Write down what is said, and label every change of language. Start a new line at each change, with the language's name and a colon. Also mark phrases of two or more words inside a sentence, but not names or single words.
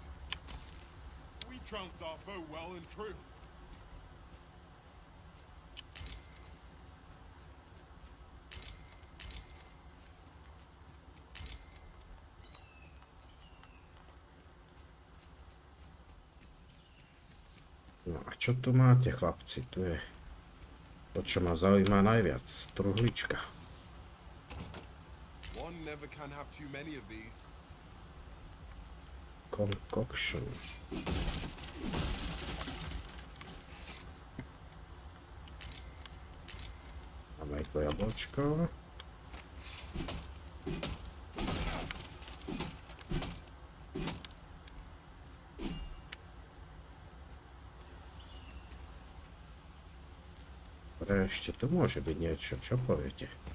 English: We trounced our foe well and true.
Slovak: No a čo tu máte, chlapci? Tu je to, čo ma zaujíma najviac. Truhlička.
English: One never can have too many of these. Concoction.
Slovak: Máme aj to jablčko. Dobre, ešte tu môže byť niečo, čo poviete?